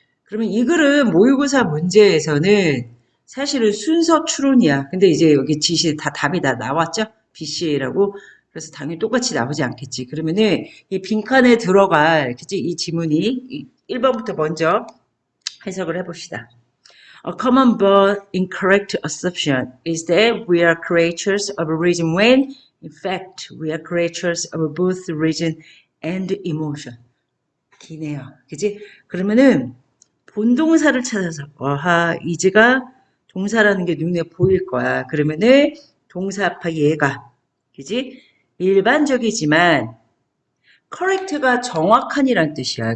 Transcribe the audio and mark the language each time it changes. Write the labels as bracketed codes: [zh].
[ko] 그러면 이 글은 모의고사 문제에서는 사실은 순서 추론이야. 근데 이제 여기 지시 다 답이 다 나왔죠? BCA라고. 그래서 당연히 똑같이 나오지 않겠지. 그러면은 이 빈칸에 들어갈, 그치? 이 지문이 1번부터 먼저 해석을 해봅시다. [en] A common but incorrect assumption is that we are creatures of reason when, in fact, we are creatures of both reason and emotion. [ko] 기네요. 그지? 그러면은 본동사를 찾아서 is가 동사라는 게 눈에 보일 거야. 그러면은 동사파 얘가 그지? 일반적이지만 correct가 정확한이란 뜻이야.